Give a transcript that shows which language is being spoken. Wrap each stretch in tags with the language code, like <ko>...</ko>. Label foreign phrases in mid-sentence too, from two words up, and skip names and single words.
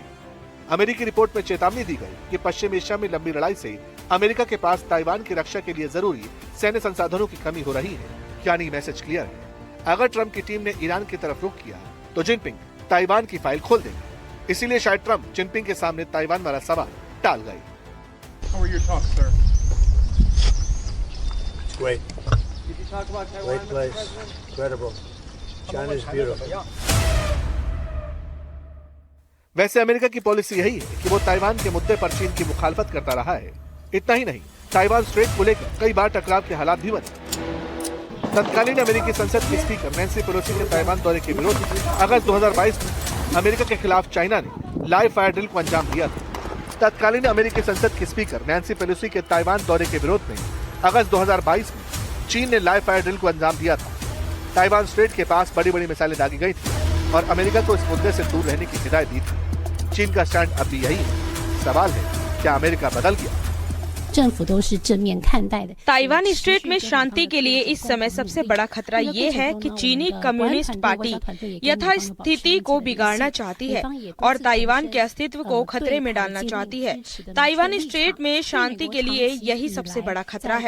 <hi>अमेरिकी रिपोर्ट में चेतावनी दी गई कि पश्चिम एशिया में लंबी लड़ाई से अमेरिका के पास ताइवान की रक्षा के लिए जरूरी सैन्य संसाधनों की कमी हो रही है। यानी</hi> <en>message clear</en> <hi>है, अगर ट्रंप की टीम ने ईरान की तरफ रुख किया तो जिनपिंग ताइवान की फाइल खोल देंगे। इसीलिए शायद ट्रंप जिनपिंग के सामने ताइवान वाला सवाल टाल गए।</hi> <en>How are your talks, sir? It's great. Did you talk about Taiwan Great with the place. president? Incredible. China's beautiful.</en> <hi>वैसे अमेरिका की पॉलिसी यही है कि वो ताइवान के मुद्दे पर चीन की मुखालफत करता रहा है। इतना ही नहीं, ताइवान स्ट्रेट को लेकर कई बार टकराव के हालात भी बने। तत्कालीन अमेरिकी संसद की स्पीकर नैन्सी पेलोसी के ताइवान दौरे के विरोध में अगस्त 2022 में अमेरिका के खिलाफ चाइना ने</hi> <en>live fire drill</en> <hi>को अंजाम दिया था। तत्कालीन अमेरिकी संसद की स्पीकर नैन्सी पेलोसी के ताइवान दौरे के विरोध में अगस्त 2022 में चीन ने</hi> <en>live fire drill</en> <hi>को अंजाम दिया था। ताइवान स्ट्रेट के पास बड़ी बड़ी मिसाइलें दागी गई थी और अमेरिका को इस मुद्दे से दूर रहने की हिदायत दी थी। चीन का स्टैंड अब भी यही है। सवाल है, क्या अमेरिका बदल गया?</hi> <zh>政府都是正面看待的。</zh> <hi>ताइवान स्ट्रेट में शांति के लिए इस समय सबसे बड़ा खतरा ये है कि चीनी कम्युनिस्ट पार्टी यथास्थिति को बिगाड़ना चाहती है और ताइवान के अस्तित्व को खतरे में डालना चाहती है। ताइवान स्ट्रेट में शांति के लिए यही सबसे बड़ा खतरा है।</hi>